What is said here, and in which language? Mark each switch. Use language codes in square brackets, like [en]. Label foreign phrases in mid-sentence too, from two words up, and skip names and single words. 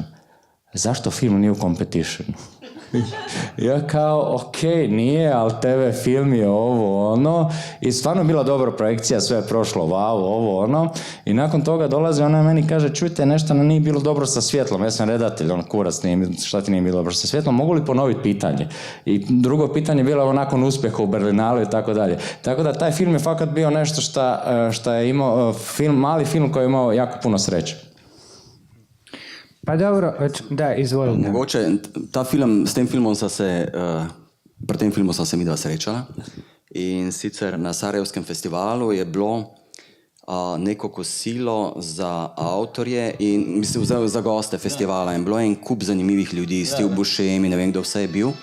[hr] Zašto film nije u competitionu? Ja kao, ok, nije, ali TV film je ovo, ono, i stvarno bila dobra projekcija, sve je prošlo, wow, ovo, ono, i nakon toga dolazi ona meni kaže, čujte, nešto nije bilo dobro sa svjetlom, ja sam redatelj, kurac, šta ti nije bilo dobro sa svjetlom, mogu li ponoviti pitanje? I drugo pitanje je bilo nakon uspjeha u Berlinalu i tako dalje. Tako da taj film je fakat bio nešto šta je imao, mali film koji je imao jako puno sreće. Pa dobro, da, izvolite. [sl] Mogoče, s tem filmom pri tem filmu sva se midva srečala in sicer na Sarajevskem festivalu je bilo neko kosilo za avtorje in mislim za goste festivala in bilo je en kup zanimivih ljudi, Steve Buscemi in ne vem kdo vse je bil.